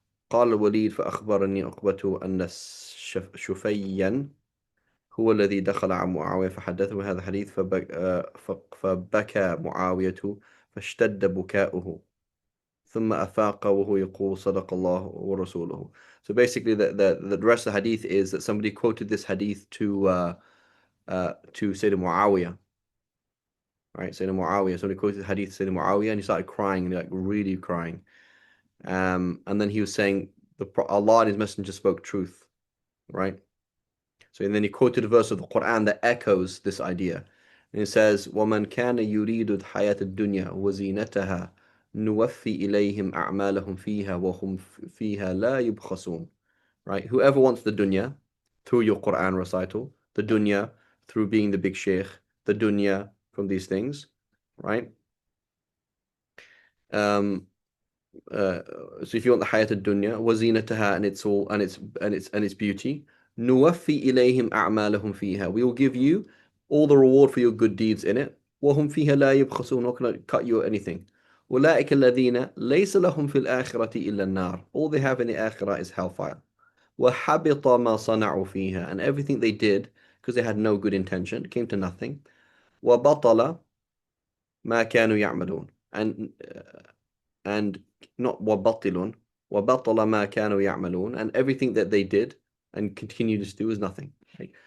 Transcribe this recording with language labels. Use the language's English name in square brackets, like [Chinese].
[Arabic] قال الوليد فأخبرني عقبة أن شفيا هو الذي دخل على معاوية فحدثه هذا الحديث فبكى معاوية فاشتد بكاؤه ثم أفاق وهو يقول صدق الله ورسوله. [English] So basically the rest of the hadith is that somebody quoted this hadith to Sayyidina Muawiyah, right? Sayyidina Muawiyah, somebody quoted the hadith to Sayyidina Muawiyah and he started crying, and like really crying. And then he was saying Allah and His Messenger spoke truth, right? So and then he quoted a verse of the Quran that echoes this idea. And it says, [Arabic] وَمَنْ كَانَ يُرِيدُ الْحَيَاةَ الدُّنْيَا وَزِينَتَهَا نُوَفِّي إِلَيْهِمْ أَعْمَالَهُمْ فِيهَا وَهُمْ فِيهَا لَا يُبْخَسُونَ. [English] Right? Whoever wants the dunya through your Quran recital, the dunya through being the big sheikh, the dunya from these things, right? Um, so if you want the hayat ad-dunya, wazinataha, and it's all and its beauty, [Arabic] nuwaffi ilayhim a'malahum fiha. [English] We will give you all the reward for your good deeds in it. [Arabic] وهم فيها لا يبخسون. [English] Not going to cut you or anything. [Arabic] أولئك الذين ليس لهم في الآخرة إلا النار. [English] All they have in the akhirah is hellfire. [Arabic] وحبط ما صنعوا فيها, [English] and everything they did because they had no good intention came to nothing. [Arabic] وبطل ما كانوا يعملون, [English] and not وبطل ما كانوا يعملون, and everything that they did and continue to do is nothing. Right?